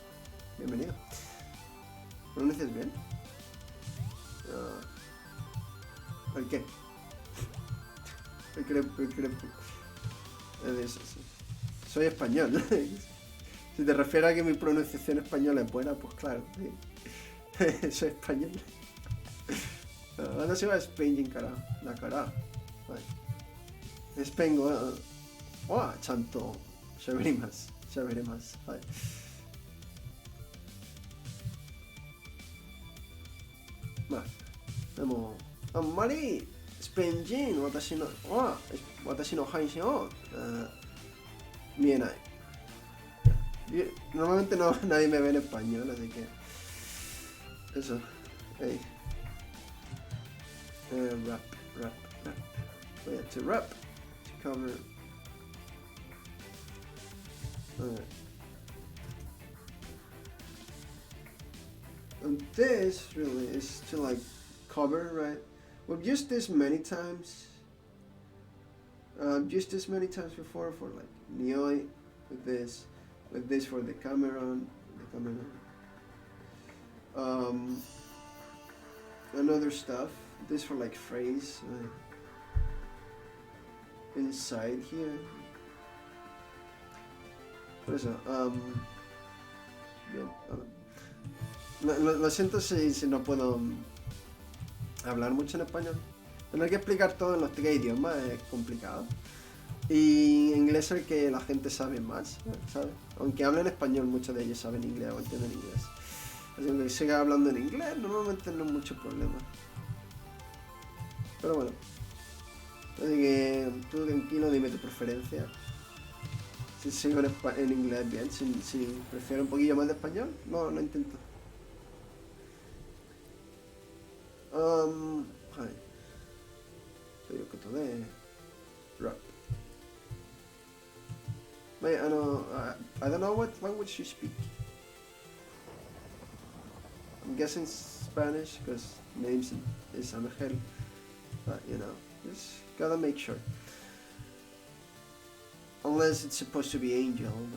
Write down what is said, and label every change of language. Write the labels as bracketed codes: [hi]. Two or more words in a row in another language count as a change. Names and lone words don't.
[es] Bienvenido. ¿Pronuncias bien? ¿El qué? El crepo. Eso, sí. Soy español. Si te refieres a que mi pronunciación española es buena, pues claro, sí. Soy español. [ja] 私はスペイン人からだから、はい、スペイン語はちゃんと喋れます。はい。まあ、でも、あんまりスペイン人私の配信を、見えない。 [es] Normalmente nadie me ve en español, así que eso. [en] Hey. Rap. So yeah, to rap, to cover. Alright. And this really is to like cover, right? We've used this many times. I've used this many times before for like Nioi with this for the camera. And other stuff. This for like phrase inside here. [es] Por eso, bien. Lo siento si no puedo hablar mucho en español. Tener que explicar todo en los 3 idiomas es complicado. Y inglés es el que la gente sabe más, ¿sabes? Aunque hablen español, muchos de ellos saben inglés o entienden inglés. Así que siga hablando en inglés, normalmente no hay mucho problema. Pero bueno. Así que tú tranquilo, dime tu preferencia. Si sigo en inglés, bien. Si prefiero un poquillo más de español, no intento. [ja] はい。ということで、rap. [en] Wait, I don't know what language you speak. I'm guessing Spanish because name is Angel. But you know, just gotta make sure. Unless it's supposed to be Angel.